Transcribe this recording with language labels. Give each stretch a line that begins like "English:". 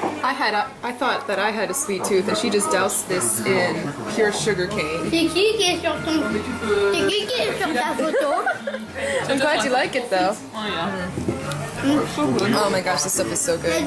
English: I thought that I had a sweet tooth, and she just doused this in pure sugar cane.
French: C'est qui est sur ton... C'est qui est sur ta photo?
English: I'm glad you like it though. Oh yeah. Oh my gosh, this stuff is so good.